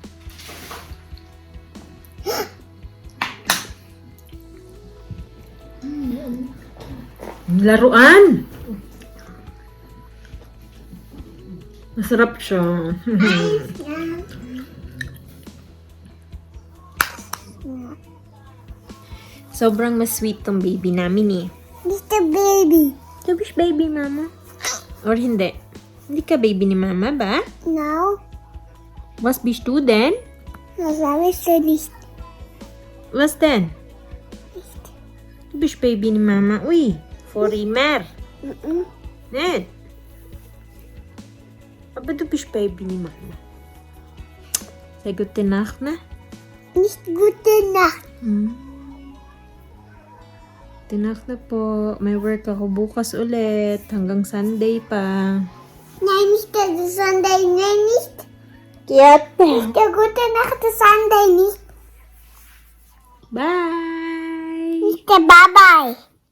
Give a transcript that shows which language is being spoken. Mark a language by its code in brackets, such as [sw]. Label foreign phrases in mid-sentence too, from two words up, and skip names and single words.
[tl] Laruan! Masarap siya. Sobrang mas-sweet tong baby namin eh. Mr. Baby. [en] You wish baby mama? Or [tl] hindi? Hindi ka baby ni mama ba? No. [de] Was bist du denn? [tl] Sabi sa list. [de] Was denn? Du bist [tl] baby ni mama. Uy, foreigner. [de] Ned. Aber du bist [tl] baby ni mama. [de] Say gute Nacht na. Nicht gute Nacht. Gute Nacht [tl] na po. May work ako bukas ulit. Hanggang Sunday pa. [de] Nein, nicht der Sunday. Nein, nicht. [tl] Kiyat. [de] Der gute Nacht, der Sunday nicht. Bye! Nicht der Bye-Bye.